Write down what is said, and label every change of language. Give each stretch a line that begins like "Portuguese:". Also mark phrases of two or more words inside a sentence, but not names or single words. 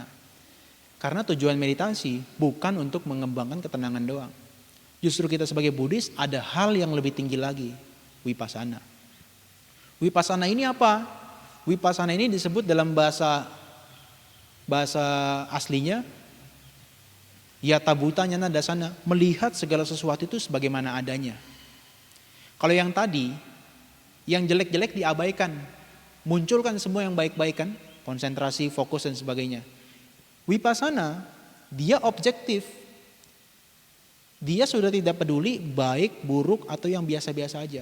Indonesian: Karena tujuan meditasi bukan untuk mengembangkan ketenangan doang. Justru kita sebagai Buddhis ada hal yang lebih tinggi lagi, vipassana. Vipassana ini apa? Vipassana ini disebut dalam bahasa aslinya
Pali: yata bhutanya nadasana,
Indonesian: melihat segala sesuatu itu sebagaimana adanya. Kalau yang tadi, yang jelek-jelek diabaikan, munculkan semua yang baik-baik kan, konsentrasi, fokus dan sebagainya. Vipassana, dia objektif. Dia sudah tidak peduli baik, buruk atau yang biasa-biasa aja.